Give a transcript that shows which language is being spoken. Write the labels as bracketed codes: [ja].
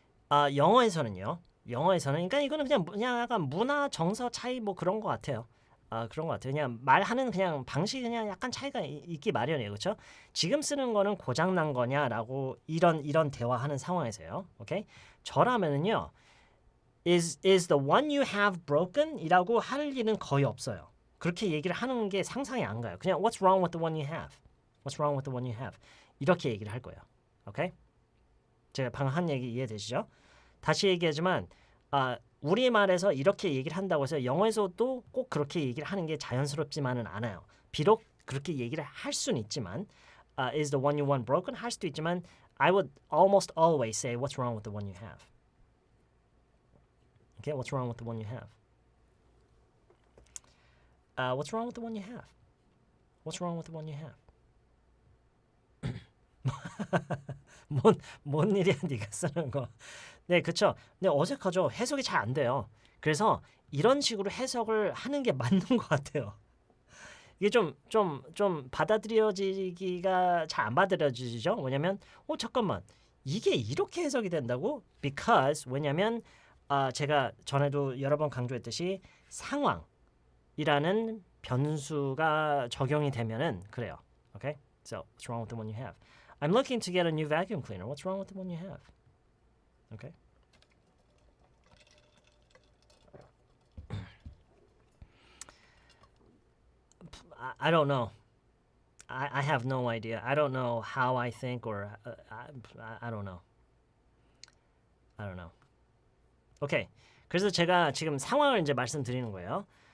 [ko] 영어에서는 그러니까 이거는 그냥 약간 문화 정서 차이 뭐 그런 것 같아요. 그런 것 같아요. 그냥 말하는 그냥 방식이 그냥 약간 차이가 있기 마련이에요. 그렇죠? 지금 쓰는 거는 고장 난 거냐라고 이런 대화하는 상황에서요. 오케이? 저라면은요. [en] Is the one you have broken? [ko] 이라고 할 일은 거의 없어요. 그렇게 얘기를 하는 게 상상이 안 가요. 그냥 [en] What's wrong with the one you have? What's wrong with the one you have? [ko] 이렇게 얘기를 할 거예요. 오케이? 제가 방금 한 얘기 이해되시죠? 다시 얘기하지만 우리말에서 이렇게 얘기를 한다고 해서 영어에서도 꼭 그렇게 얘기를 하는 게 자연스럽지만은 않아요. 비록 그렇게 얘기를 할 수는 있지만 [en] Is the one you want broken? [ko] 할 수도 있지만 [en] I would almost always say What's wrong with the one you have? Okay, what's wrong with the one you have? What's wrong with the one you have? What's wrong with the one you have? [ko] 뭔 일이야 네가 쓰는 거. 네, 그쵸. 근데 어색하죠. 해석이 잘 안 돼요. 그래서 이런 식으로 해석을 하는 게 맞는 것 같아요. 이게 좀 받아들여지기가 잘 안 받아들여지죠. 왜냐면 잠깐만 이게 이렇게 해석이 된다고? [en] Because [ko] 왜냐면 제가 전에도 여러 번 강조했듯이 상황이라는 변수가 적용이 되면은 그래요. [en] Okay? So what's wrong with the one you have? I'm looking to get a new vacuum cleaner. What's wrong with the one you have? Okay? I don't know. I have no idea. I don't know how I think or I don't know. I don't know. 오케이. [ko] 그래서 제가 지금 상황을 이제 말씀드리는 거예요.